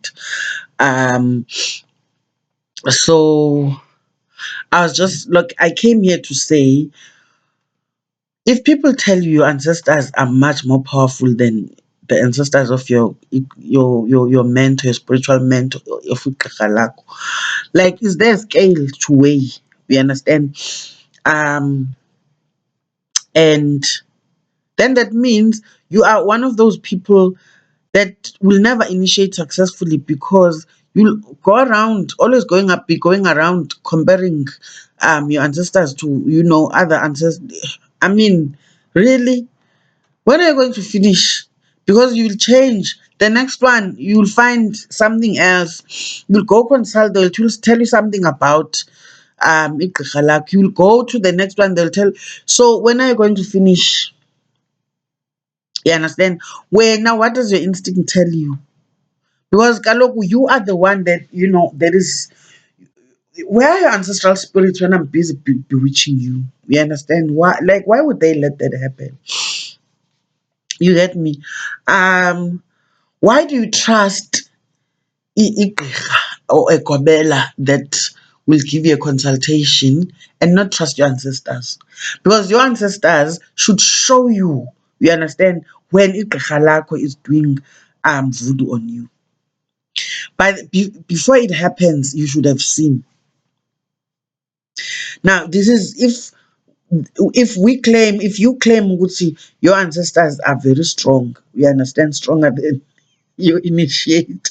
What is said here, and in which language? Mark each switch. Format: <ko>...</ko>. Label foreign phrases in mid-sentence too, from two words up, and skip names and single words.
<en>Um, so I was just like, I came here to say, if people tell you your ancestors are much more powerful than the ancestors of your mentor, your spiritual mentor, of</en> <xh>ugqirha lakho,</xh> <en>like, is there a scale to weigh? You understand? Um, and then that means you are one of those people that will never initiate successfully, because you'll go around, always be going around comparing your ancestors to, other ancestors. I mean, really, when are you going to finish? because you'll change. The next one, you'll find something else. You'll go consult, they'll tell you something about</en> <xh>igqirha lakho.</xh> <en>You'll go to the next one, they'll tell. So when are you going to finish? You understand? Where now, what does your instinct tell you? Because kaloku, you are the one that, that is, where are your ancestral spirits when I'm busy bewitching you? You understand? Why would they let that happen? You get me? Why do you trust igqirha or a gobela that will give you a consultation and not trust your ancestors? Because your ancestors should show you, you understand, when</en> <xh>igqirha lakho</xh> <en>is doing voodoo on you. But before it happens, you should have seen. Now, this is if you claim Nguti, your ancestors are very strong, you understand, stronger than you initiate.</en>